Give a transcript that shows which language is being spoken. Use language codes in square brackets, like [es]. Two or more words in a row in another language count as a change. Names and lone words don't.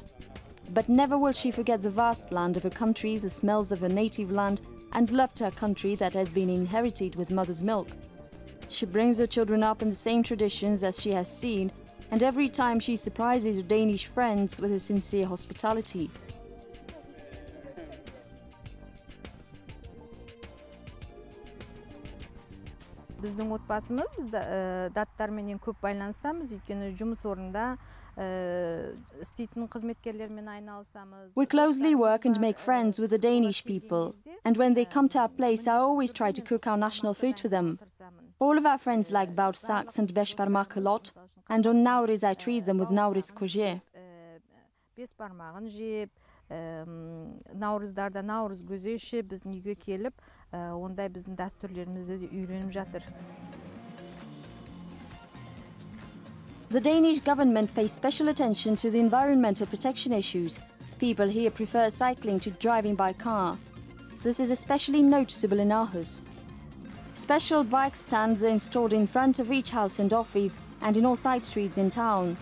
[en] But never will she forget the vast land of her country, the smells of her native land, and love to her country that has been inherited with mother's milk. She brings her children up in the same traditions as she has seen, and every time she surprises her Danish friends with her sincere hospitality. [kk] Біздің отбасымыз, біз даттарменен көп байланыстамыз, өйткені жұмыс орнында істейтін қызметкерлермен айналысамыз. [en] We closely work and make friends with the Danish people, and when they come to our place, I always try to cook our national food for them. All of our friends like bağırsak and beşparmak a lot, and on Nowruz I treat them with Nowruz көже. [kk] Бесбармағын жеп, Наурыздарда Наурыз көже ішіп, біздің үйге келіп, ондай біздің дәстүрлерімізді де үйреніп жатыр. [en] The Danish government pays special attention to the environmental protection issues. People here prefer cycling to driving by car. This is especially noticeable in Aarhus. Special bike stands are installed in front of each house and office and in all side streets in town.